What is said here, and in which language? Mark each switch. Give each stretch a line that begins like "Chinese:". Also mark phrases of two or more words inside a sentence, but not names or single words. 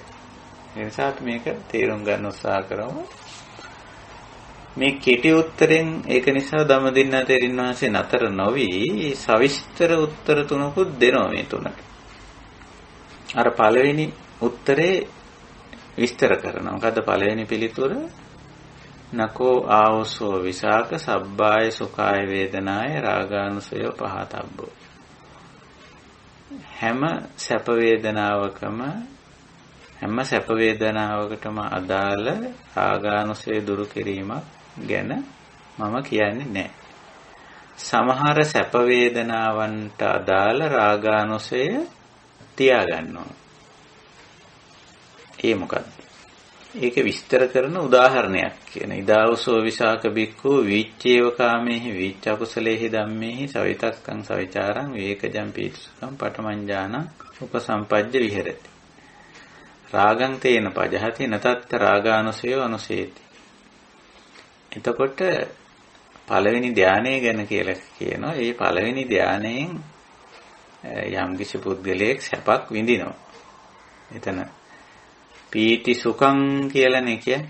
Sinhala: ඒ නිසා අපි මේක තේරුම් ගන්න උත්සාහ කරමු. මේ කෙටි උත්තරෙන් ඒක නිසා ධම්මදින්නා තෙරින් වහන්සේ නතර නොවි සවිස්තර උත්තර තුනකුත් දෙනවා මේ තුනට. අර පළවෙනි උත්තරේ විස්තර කරනවා. මොකද්ද පළවෙනි පිළිතුර?
Pali: නකෝ ආවසෝ විසාක සබ්බාය සුඛාය වේදනාය රාගානුසය පහතබ්බෝ.
Sinhala: හැම සැප වේදනාවකටම අදාළ රාගානුසය දුරු කිරීමක් ගැන මම කියන්නේ නැහැ. සමහර සැප වේදනාවන්ට අදාළ රාගානුසය තියාගන්නවා. ඒ මොකද්ද? ඒක විස්තර කරන උදාහරණයක් කියන.
Pali: ඉදාවසෝ විසාක බික්ඛු විච්ඡේව කාමේහි විච්ඡකුසලේහි ධම්මේහි සවිතක්කං සවිචාරං විවේකජං පීතිසුඛං පඨමං උපසම්පජ්ජ විහෙරති. රාගං තේන පජහති නතත් රාගානුසය අනුසේති.
Sinhala: එතකොට පළවෙනි ධානය ගැන කියලා කියනවා. ඒ පළවෙනි ධානයෙන් යම්කිසි පුද්ගලයෙක් සැපක් විඳිනවා. එතන
Pali: පීති සුඛං
Sinhala: කියලානේ කියන්නේ.